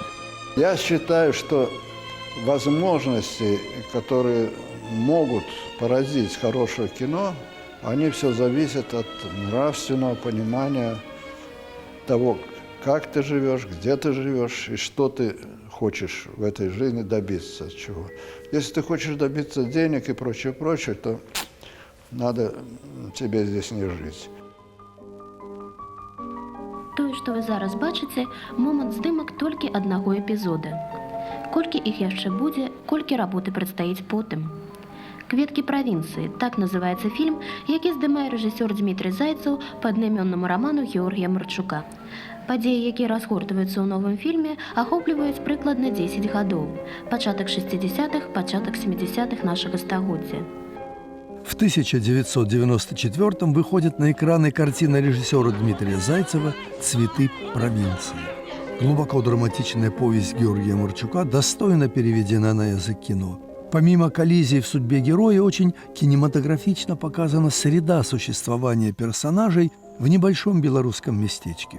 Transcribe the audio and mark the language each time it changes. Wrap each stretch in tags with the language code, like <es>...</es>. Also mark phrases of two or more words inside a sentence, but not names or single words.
<ru>Я считаю, что возможности, которые могут породить хорошее кино, они все зависят от нравственного понимания того, как ты живешь, где ты живешь и что ты хочешь в этой жизни добиться чего. Если ты хочешь добиться денег и прочее, то надо тебе здесь не жить.</ru> <be>Тое, што вы зараз бачыце, момант здымак толькі аднаго эпізода. Колькі іх яшчэ будзе, колькі работы прадстаіць потым. «Кветкі правінцыі» – так называецца фільм, які здымае рэжысёр Дмітрый Зайцев па аднайменнаму раману Георгія Марчука. Падзеі, якія разгортваюцца ў новым фільме, ахопліваюць прыкладна 10 гадоў. Пачатак 60-х, пачатак 70-х нашага стагоддзя.</be> <ru>В 1994-м выходит на экраны картина режиссера Дмитрия Зайцева «Цветы провинции». Глубоко драматичная повесть Георгия Марчука достойно переведена на язык кино. Помимо коллизий в судьбе героя, очень кинематографично показана среда существования персонажей в небольшом белорусском местечке.</ru>